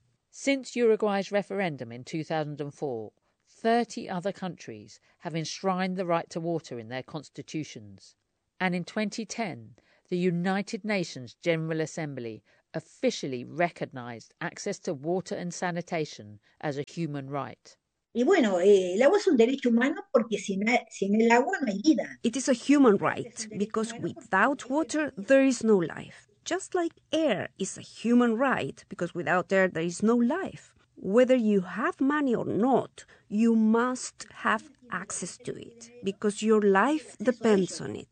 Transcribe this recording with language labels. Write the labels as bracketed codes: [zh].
[en] Since Uruguay's referendum in 2004, 30 other countries have enshrined the right to water in their constitutions. And in 2010, the United Nations General Assembly officially recognized access to water and sanitation as a human right. [es] Y bueno, el agua es un derecho humano porque sin el agua no hay vida. [en] It is a human right because without water there is no life. Just like air is a human right because without air there is no life. Whether you have money or not, you must have access to it because your life depends on it.